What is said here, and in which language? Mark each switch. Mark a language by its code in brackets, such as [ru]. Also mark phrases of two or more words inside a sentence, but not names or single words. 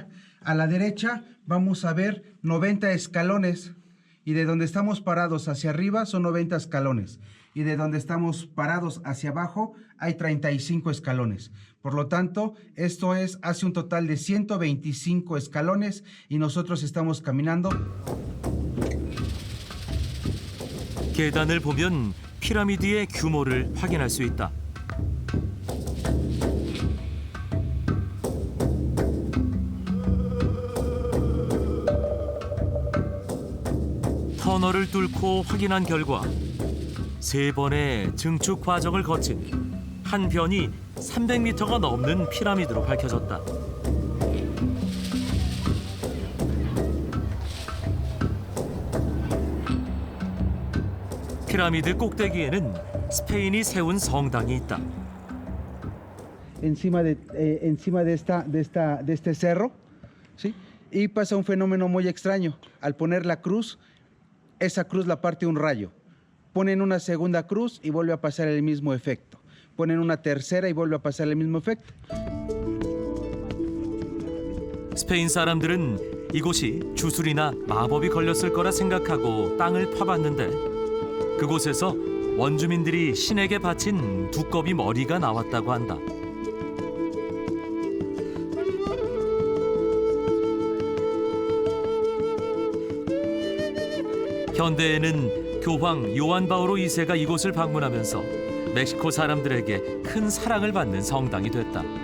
[es] A la derecha vamos a ver 90 escalones y de donde estamos parados hacia arriba son 90 escalones. y de donde estamos parados hacia abajo hay 35 escalones. Por lo tanto, esto hace un total de 125 escalones y nosotros estamos caminando. [ko] 계단을 보면 피라미드의 규모를 확인할 수 있다. 터널을 뚫고 확인한 결과 3번의 증축 과정을 거친 한 변이 300m가 넘는 피라미드로 밝혀졌다. 피라미드 꼭대기에는 스페인이 세운 성당이 있다. [es] Encima de este cerro, ¿sí? Y pasa un fenómeno muy extraño. Al poner la cruz, esa cruz la parte un rayo. Ponen una segunda cruz y vuelve a pasar el mismo efecto. Ponen una tercera y vuelve a pasar el mismo efecto. [ko] 스페인 사람들은 이곳이 주술이나 마법이 걸렸을 거라 생각하고 땅을 파봤는데 그곳에서 원주민들이 신에게 바친 두꺼비 머리가 나왔다고 한다. 현대에는 교황 요한 바오로 2세가 이곳을 방문하면서 멕시코 사람들에게 큰 사랑을 받는 성당이 됐다.